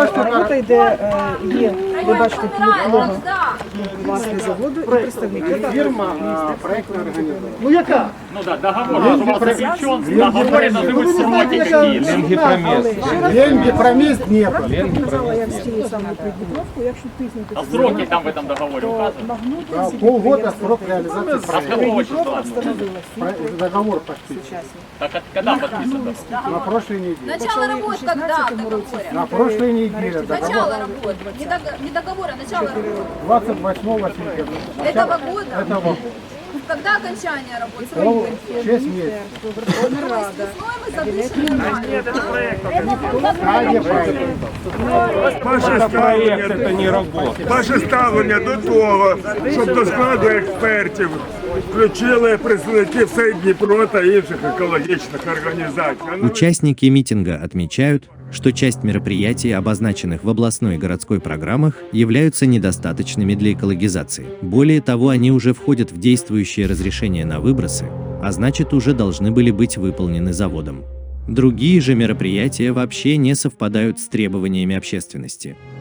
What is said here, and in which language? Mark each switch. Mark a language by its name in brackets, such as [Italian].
[Ukrainian] Робота йде, ви бачите, лого власне заводу і представники. [Russian] Фирма проектная организация. [Ukrainian] Ну яка? [Russian] Ну да, договор у вас заключен, в договоре должны быть сроки какие-то. Деньги про мест. Деньги про мест нет. А сроки там в этом договоре указаны? Полгода срок реализации. С какого числа? Договор почти. Так когда подписан? На прошлой неделе. Начало работ когда договора? На прошлой неделе. Начало работ. Не договора, начало работ. 28 сентября. Этого года? Этого года. Когда окончание работы? 6 месяцев. Весной мы запишем нормально. Нет, это проект. [Ukrainian] Ваше ставлення, це не робота. Ваше ставлення до того, щоб до складу експертів включили представників СЕЙ Дніпро та інших екологічних організацій. [Russian] Участники митинга отмечают, что часть мероприятий, обозначенных в областной и городской программах, являются недостаточными для экологизации. Более того, они уже входят в действующее разрешение на выбросы, а значит уже должны были быть выполнены заводом. Другие же мероприятия вообще не совпадают с требованиями общественности.